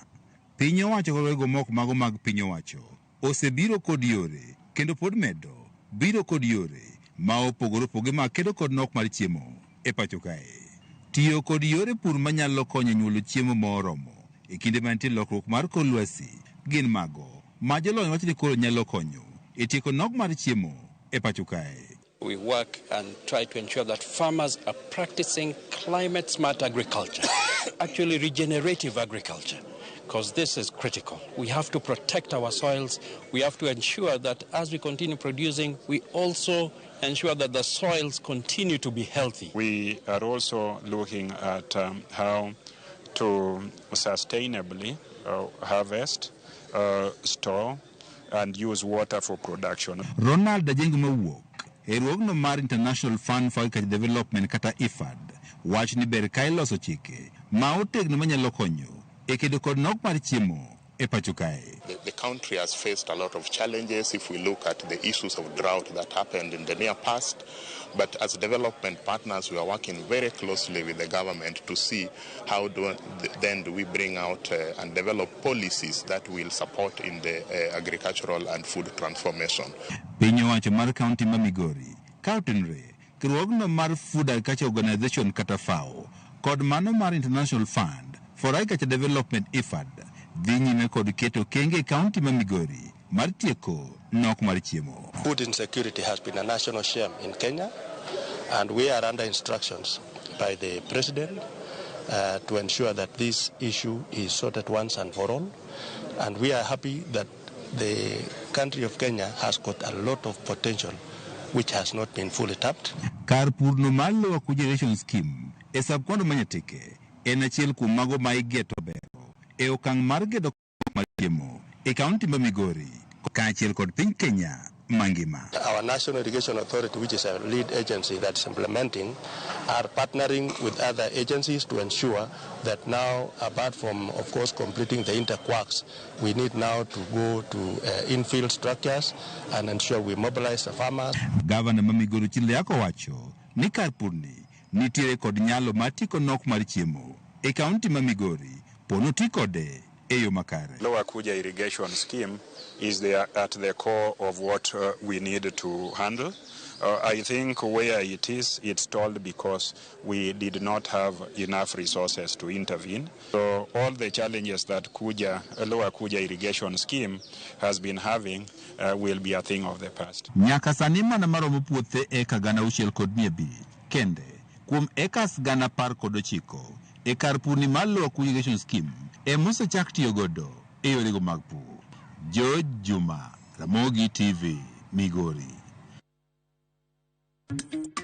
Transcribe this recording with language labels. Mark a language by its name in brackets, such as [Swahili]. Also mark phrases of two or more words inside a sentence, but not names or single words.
[Luo (Kenya and Tanzania)] Piny owacho kod wego moko mago mag piny owacho osebiro kod yore kendo pod medo biro kod yore ma opogore opoge ma kedo kod nok mar chiemo e pacho kae. Tiyo kod yore pur manyalo konyo nyuolo chiemo moromo e kinde mantie lokruok mar kor lwasi gin mago ma jolony wacho ni koro nyalo konyo e tieko nok mar chiemo e pacho kae. [English] We work and try to ensure that farmers are practicing climate-smart agriculture, actually regenerative agriculture, because this is critical. We have to protect our soils. We have to ensure that as we continue producing, we also ensure that the soils continue to be healthy. We are also looking at how to sustainably harvest, store, and use water for production. [Luo (Kenya and Tanzania)] Ronald Dajengu Erwogno mar International Fund for Agriculture Development kata IFAD wach ni ber kae loso chike ma otegno manyalo konyo e kedo kod nok mar chiemo e pacho kae. [English] The country has faced a lot of challenges if we look at the issues of drought that happened in the near past. But as development partners, we are working very closely with the government to see how do we bring out and develop policies that will support in the agricultural and food transformation. [Luo (Kenya and Tanzania)] Piny owacho mar kaunti ma Migori, Kautenre, kiruogno mar Food Agriculture Organization kata FAO, kod mano mar International Fund for Agriculture Development IFAD, dhi nyime kod keto kenge kaunti ma Migori mar tieko nok mar chiemo. [English] Food insecurity has been a national shame in Kenya, and we are under instructions by the President to ensure that this issue is sorted once and for all. And we are happy that the country of Kenya has got a lot of potential which has not been fully tapped. [Luo (Kenya and Tanzania)] Kar pur no mar Lower Kuja Irrigation Scheme e sabkwano manyateke en achiel kuom mago ma igeto bero e okang' mar gedo mar chiemo e kaunti ma Migori kaachiel kod piny Kenya mangima. [English] Our National Irrigation Authority, which is a lead agency that's implementing, are partnering with other agencies to ensure that now, apart from, of course, completing the interquarks, we need now to go to infield structures and ensure we mobilize the farmers. [Luo (Kenya and Tanzania)] Governor ma Migori Yako wacho ni kar purni nitiere kod nyalo mar tiko nok mar chiemo e kaunti ma Migori pono tikode e yo makare. [English] Lower Kuja Irrigation Scheme is at the core of what we need to handle. I think where it is, it's stalled because we did not have enough resources to intervene. So all the challenges that Lower Kuja Irrigation Scheme has been having will be a thing of the past. [Luo (Kenya and Tanzania)] Nyaka sani mana maromo puothe eka gana auchiel kod 200 kende kuom ekas gana 10 kod 9 e kar pur ni mar Lower Kuja Irrigation Scheme e mosechak tiyo godo e yorego mag pur. George Juma, Ramogi TV, Migori.